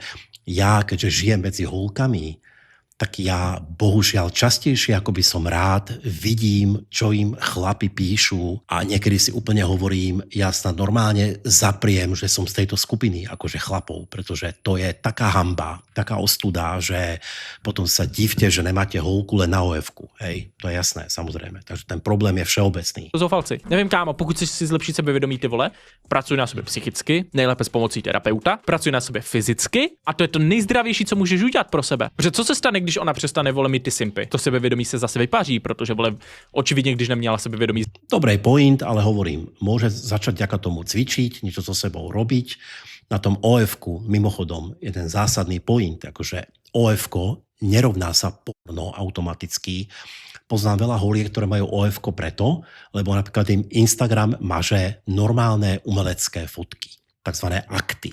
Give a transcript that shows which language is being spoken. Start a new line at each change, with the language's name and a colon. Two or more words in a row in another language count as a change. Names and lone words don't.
Slovak: Ja, keďže žijem medzi holkami, tak ja bohužiaľ častejšie, ako by som rád, vidím, čo im chlapi píšu a niekedy si úplne hovorím, ja snad normálne zapriem, že som z tejto skupiny, akože chlapov, pretože to je taká hanba, taká ostuda, že potom sa divte, že nemáte holku len na OF-ku. Hej, to je jasné, samozrejme. Takže ten problém je všeobecný.
Czech: Zoufalci. Nevím, kámo, pokud chceš si zlepšit sebevědomí, ty vole, pracuj na sobě psychicky, nejlépe s pomocí terapeuta, pracuj na sobě fyzicky a to je to nejzdravější, co můžeš udělat pro sebe. Protože co se stane, když ona přestane, vole, mít ty simpy? To sebevědomí se zase vypaří, protože, vole, očividně, když neměla sebevědomí.
Slovak: Dobrý point, ale hovorím, môže začať vďaka tomu cvičiť, niečo so sebou robiť. Na tom OF-ku, mimochodom, jeden zásadný point, akože OF-ko nerovná sa porno automaticky. Poznám veľa holiek, ktoré majú OF-ko preto, lebo napríklad im Instagram maže normálne umelecké fotky, takzvané akty.